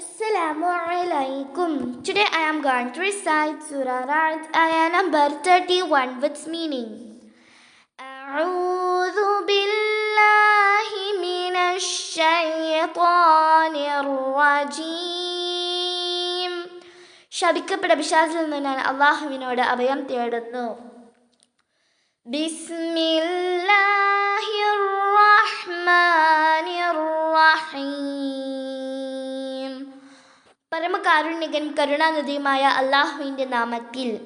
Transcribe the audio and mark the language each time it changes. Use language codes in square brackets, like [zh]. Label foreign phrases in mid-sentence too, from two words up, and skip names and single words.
[ar] السلام عليكم. [en] Today I am going to recite Surah Ra'd, ayah number 31 with meaning. [ar] أعوذ بالله من الشيطان الرجيم. [ml] ശപിക്കപ്പെട്ട പിശാചിൽ നിന്ന് ഞാൻ അല്ലാഹുവിനോട് അഭയം തേടുന്നു. [ar] بسم الله الرحمن الرحيم. [ml] പരമകാരുണ്യകൻ കരുണാനിധിയുമായ അല്ലാഹുവിൻ്റെ നാമത്തിൽ.